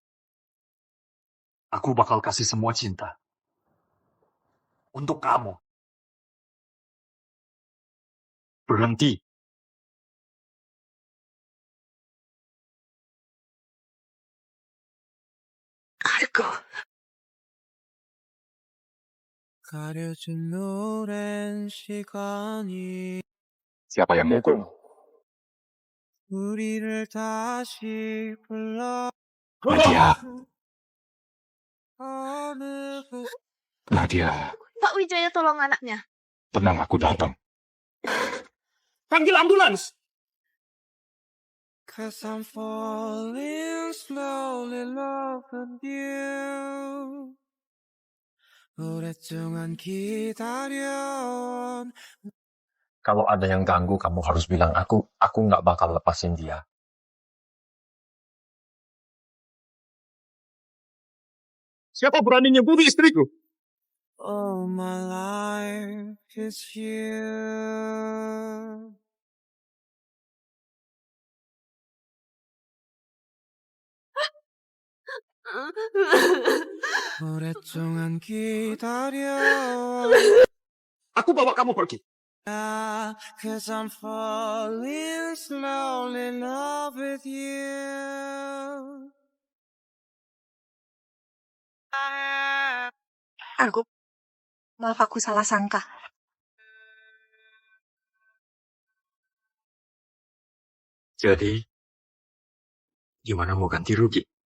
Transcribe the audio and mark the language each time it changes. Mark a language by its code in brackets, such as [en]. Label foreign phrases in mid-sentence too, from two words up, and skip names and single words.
[id] Aku bakal kasih semua cinta. Untuk kamu. Berhenti. Argo. [ko] 가려진 오랜 시간이 [id] Siapa yang mukul? [ko] 우리를 다시 불러 [id] Nadia. [ko] 어느 곳 [id] Nadia. Pak Wijaya tolong anaknya. Tenang, aku datang. Panggil ambulans. [en] Cause I'm falling slowly in love with you [ko] 오랫동안 기다려온 [id] Kalau ada yang ganggu, kamu harus bilang aku nggak bakal lepasin dia. Siapa beraninya bunuh istriku? [en] All my life is you [ko] 오랫동안 기다려온 [id] Aku bawa kamu pergi. [en] Cause I'm falling slowly in love with you. [id] Argo, maaf aku salah sangka. Jadi, gimana mau ganti rugi?